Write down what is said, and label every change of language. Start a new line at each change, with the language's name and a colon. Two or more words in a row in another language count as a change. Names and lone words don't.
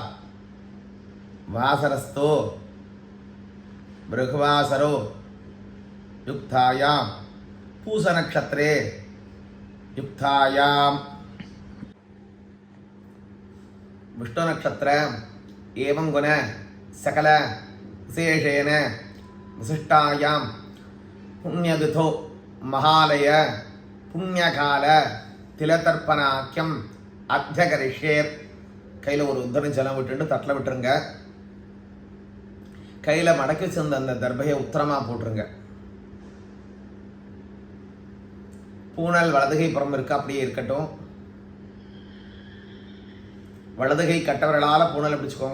Sanskrit: वासरस्थो बृहवासरो युक्तायां पूषनक्षत्रे युक्तायां विष्णु नक्षत्र एवं गुण सकल विशेषेण विशिष्टायां पुण्यतिथौ महालय पुण्यकाल तिलतर्पणाख्यम अध्यकरिष्ये.
Tamil: கையில் ஒரு உத்தரம் ஜலம் விட்டுட்டு தட்டில் விட்டுருங்க. கையில் மடக்கி சேர்ந்த அந்த தர்பையை உத்தரமாக போட்டுருங்க. பூனல் வலதுகை புறம் இருக்கு, அப்படியே இருக்கட்டும். வலதுகை கட்டவர்களால் பூனலை பிடிச்சுக்கோங்க.